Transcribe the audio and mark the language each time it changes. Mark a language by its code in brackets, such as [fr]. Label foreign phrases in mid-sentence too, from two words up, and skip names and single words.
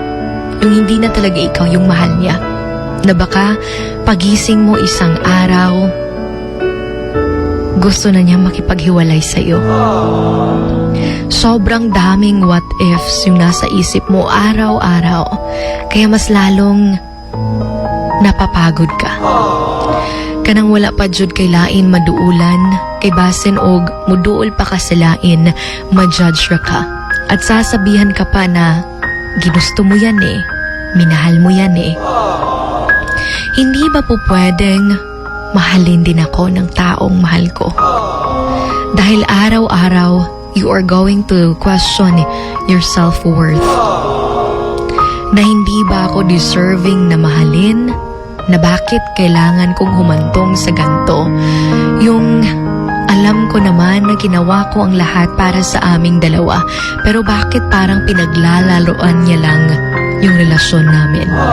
[tl] Yung hindi na talaga ikaw yung mahal niya. Na baka pagising mo isang araw, gusto na niya makipaghiwalay sa iyo. Sobrang daming [en] what ifs [tl] yung nasa isip mo araw-araw, kaya mas lalong napapagod ka. [ceb] Kanang wala pa jud kay lain maduulan, kay basin og muduol pa ka sa lain, ma-judge ra ka. [tl] At sasabihan ka pa na ginusto mo yan eh, minahal mo yan eh. Hindi ba po pwedeng mahalin din ako ng taong mahal ko? Dahil araw-araw, [en] you are going to question your self-worth. [tl] Na hindi ba ako deserving na mahalin? Na bakit kailangan kong humantong sa ganto? Yung alam ko naman na ginawa ko ang lahat para sa aming dalawa, pero bakit parang pinaglalaroan niya lang yung relasyon namin?